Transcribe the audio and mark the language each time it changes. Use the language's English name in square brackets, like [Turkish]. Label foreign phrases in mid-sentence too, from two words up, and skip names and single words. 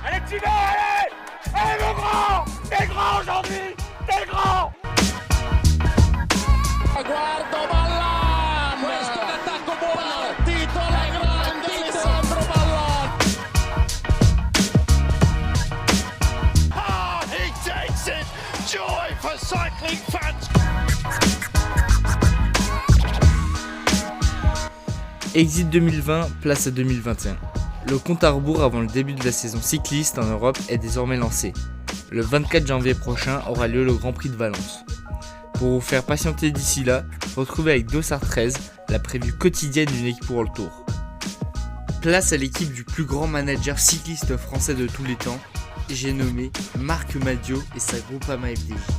[French] continuez, allez. Allez mon grand, t'es grand aujourd'hui, t'es grand. [Italian] Guardo Ballan, questo è l'attacco buono, partito la grande Alessandro Ballan. [English] Ah, he takes it, joy for cycling fans. [French] Exit 2020, place à 2021. Le compte à rebours avant le début de la saison cycliste en Europe est désormais lancé. Le 24 janvier prochain aura lieu le Grand Prix de Valence. Pour vous faire patienter d'ici là, retrouvez avec Dossard 13 la prévue quotidienne d'une équipe World Tour. Place à l'équipe du plus grand manager cycliste français de tous les temps, j'ai nommé Marc Madiot et sa Groupama FDJ.